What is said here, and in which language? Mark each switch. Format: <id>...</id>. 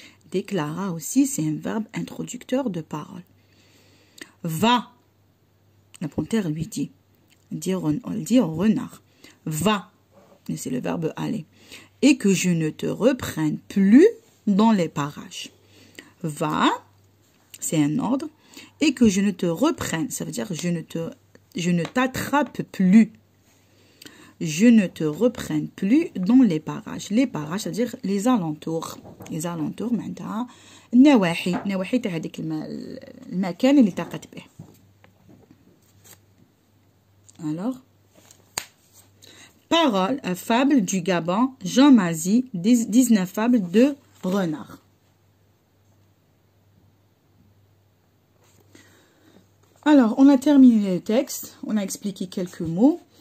<fr>Déclara aussi, c'est un verbe introducteur de parole. Va, la panthère lui dit, on dit au renard, va, c'est le verbe aller, et que je ne te reprenne plus dans les parages. Va, c'est un ordre, et que je ne te reprenne, ça veut dire je ne t'attrape plus. Je ne te reprenne plus dans les parages. Les parages, c'est-à-dire les alentours. Les alentours, maintenant,</fr> <ar>النواحي تاع هذيك المكان اللي تقت به.</ar> <fr>Alors, parole à fable du Gabon, Jean Mazie, 19 fables de renard. Alors, on a terminé le texte, on a expliqué quelques mots.</fr>